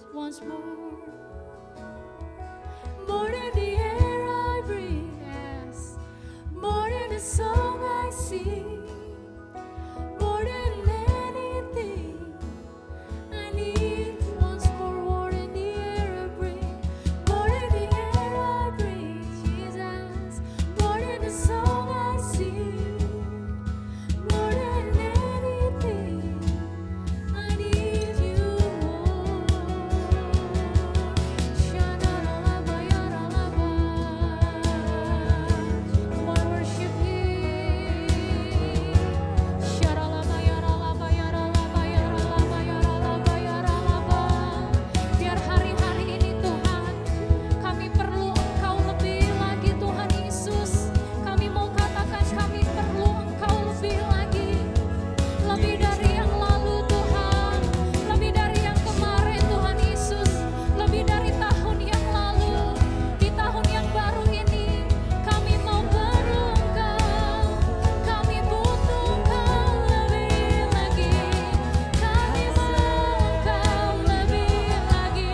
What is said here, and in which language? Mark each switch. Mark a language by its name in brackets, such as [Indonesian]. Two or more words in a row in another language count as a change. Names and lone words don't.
[English] once more than the air I breathe, yes, more than the song I sing, more than anything I need once more than the air I breathe, more than the air I breathe, Jesus, more than the song I sing, more than anything I need you more. Sha-la-la-la-ba-ya-la-la-ba. Come on, worship Him. Sha-la-la-ba-ya-la-la-ba-ya-la-la-ba-ya-la-la-ba-ya-la-la-ba. [Indonesian] Biar hari-hari ini Tuhan, kami perlu Engkau lebih lagi Tuhan Yesus. Kami mau katakan kami perlu Engkau lebih lagi. Lebih dari yang lalu Tuhan, lebih dari yang kemarin Tuhan Yesus, lebih dari tahun yang lalu, di tahun yang baru ini kami mau baru Engkau, kami butuh Engkau lebih lagi, kami mau Engkau lebih lagi.